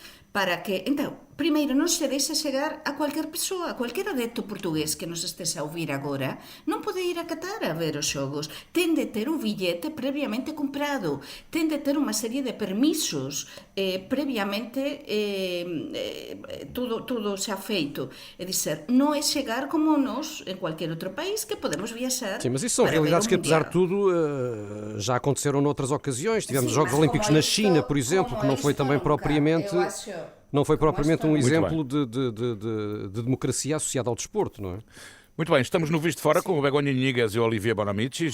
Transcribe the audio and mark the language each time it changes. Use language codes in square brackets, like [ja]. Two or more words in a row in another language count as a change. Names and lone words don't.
[gl] Para que, então, primeiro, non se deixa chegar a cualquier persoa, a cualquier adepto portugués que nos estés a ouvir agora, non pode ir a Qatar a ver os xogos. Ten de ter un billete previamente comprado, ten de ter unha serie de permisos previamente todo xa feito. É dizer, non é chegar como nós en cualquier outro país que podemos viaxar. [pt] Sim, mas isso são realidades que, apesar de tudo, já aconteceram noutras ocasiões. Tivemos os Jogos Olímpicos na China, por exemplo, que não foi também propriamente... Não foi propriamente um exemplo de democracia associada ao desporto, não é? Muito bem, estamos no Visto Fora com o Begonha Niguez e o Olivier Bonamici.